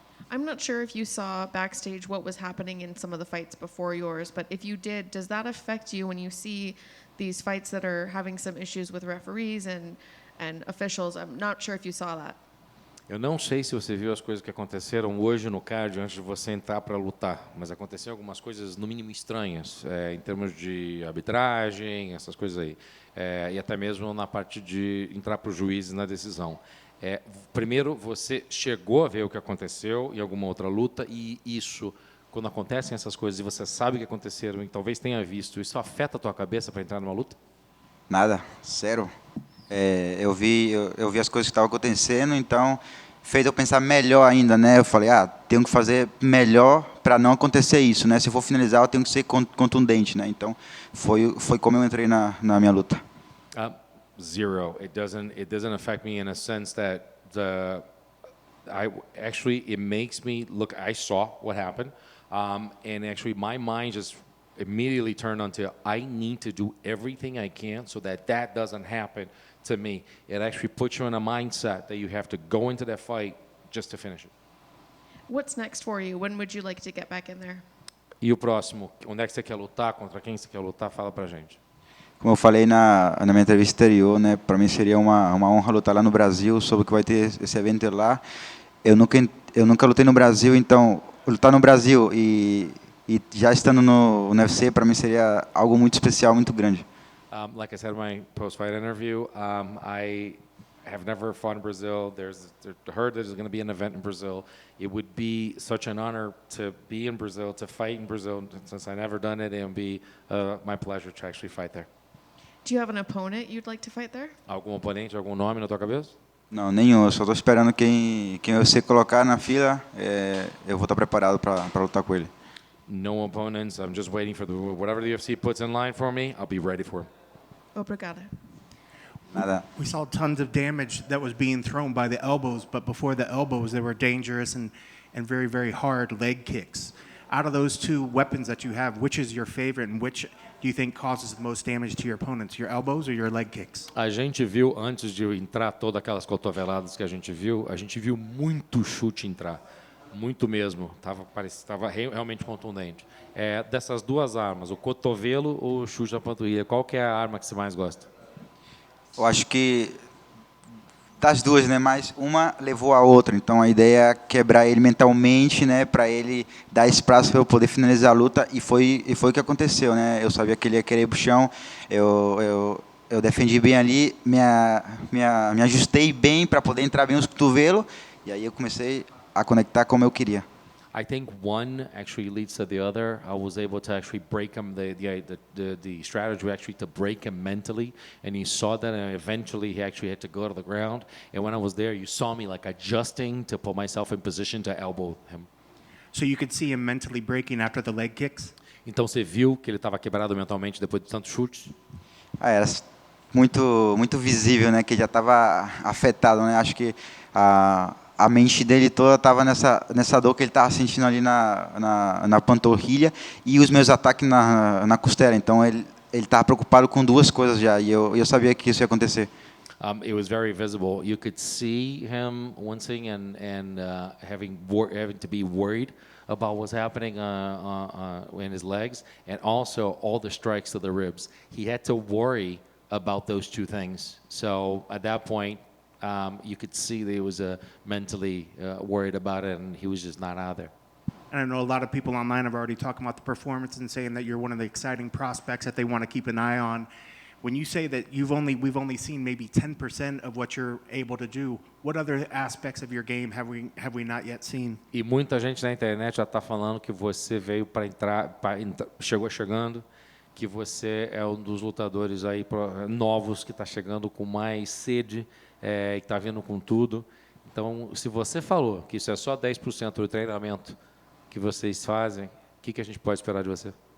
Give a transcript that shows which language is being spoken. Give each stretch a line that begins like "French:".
English: I'm not sure if you saw backstage what was happening in some of the fights before yours, but if you did, does that affect you when you see these fights that are having some issues with referees and officials? I'm not sure if you saw that.
Portuguese: Eu não sei se você viu as coisas que aconteceram hoje no cardio antes de você entrar para lutar, mas aconteceram algumas coisas, no mínimo, estranhas, em termos de arbitragem, essas coisas aí. E até mesmo na parte de entrar para os juízes na decisão. Primeiro, você chegou a ver o que aconteceu em alguma outra luta, e isso, quando acontecem essas coisas e você sabe o que aconteceram e talvez tenha visto, isso afeta a tua cabeça para entrar numa luta? Nada, zero. Eu vi as coisas que estavam acontecendo, então fez eu pensar melhor ainda, né? Eu falei, tenho que fazer melhor para não acontecer isso, né? Se eu for finalizar, eu tenho que ser contundente, né? Então foi como eu entrei na minha luta. Zero.
English: It doesn't affect me in a sense that it makes me look. I saw what happened, and actually my mind just immediately turned onto I need to do everything I can so that doesn't happen to me. It actually puts you in a mindset that you have to go into that fight just to finish it. What's next for you? When would you like to get back in there?
Portuguese: E o próximo, onde é que você quer lutar? Contra quem você quer lutar? Fala pra gente. Como eu falei na minha entrevista anterior, né? Para mim seria uma honra lutar lá no Brasil, soube que vai ter esse evento lá. Eu nunca lutei no Brasil, então lutar no Brasil e já estando no UFC para mim seria algo muito especial, muito grande.
English: Like I said in my post-fight interview, I have never fought in Brazil. Heard there's going to be an event in Brazil. It would be such an honor to be in Brazil, to fight in Brazil. Since I've never done it, it would be my pleasure to actually fight there. Do you have an opponent you'd like to fight there?
Portuguese: Algum oponente, algum nome na tua cabeça? Não, nenhum. Eu só estou esperando quem você colocar na fila, eu vou estar preparado para lutar com ele.
English: No opponents. I'm just waiting for whatever the UFC puts in line for me. I'll be ready for it.
Portuguese: Obrigada. Nada.
English: We saw tons of damage that was being thrown by the elbows, but before the elbows, there were dangerous and very, very hard leg kicks. Out of those two weapons that you have, which is your favorite and which do you think causes the most damage to your opponents, your elbows or your leg kicks?
Portuguese: A gente viu, antes de entrar todas aquelas cotoveladas que a gente viu muito chute entrar. Muito mesmo. Tava realmente contundente. Dessas duas armas, o cotovelo ou o chute na panturrilha, qual que é a arma que você mais gosta? Eu acho que das duas, né? Mas uma levou a outra. Então a ideia é quebrar ele mentalmente, né? Para ele dar espaço para eu poder finalizar a luta. E foi o que aconteceu, né? Eu sabia que ele ia querer ir pro chão. Eu defendi bem ali, me ajustei bem para poder entrar bem os cotovelos. E aí eu comecei a conectar como eu queria.
English: I think one actually leads to the other. I was able to actually break him, the strategy actually to break him mentally, and you saw that, and eventually he actually had to go to the ground. And when I was there, you saw me like adjusting to put myself in position to elbow him. So you could see him mentally breaking after the leg kicks?
Portuguese: Então você viu que ele estava quebrado mentalmente depois de tantos chutes? Era muito visível, né? Que já estava afetado, né? Acho que a mente dele toda estava nessa dor que ele estava sentindo ali na panturrilha e os meus ataques na costela. Então ele estava preocupado com duas coisas já e eu sabia que isso ia acontecer.
English: It was very visible. You could see him wincing and having to be worried about what's happening in his legs, and also all the strikes to the ribs. He had to worry about those two things. So at that point, you could see that he was mentally worried about it, and he was just not out there. And I know a lot of people online have already talked about the performance and saying that you're one of the exciting prospects that they want to keep an eye on. When you say that we've only seen maybe 10% of what you're able to do, what other aspects of your game have we not yet seen?
Portuguese: E muita gente na internet já está falando que você veio para entrar, chegando, que você é um dos lutadores aí novos que está chegando com mais sede, que está vindo com tudo. Então, se você falou que isso é só 10% do treinamento que vocês fazem, o que a gente pode esperar de você?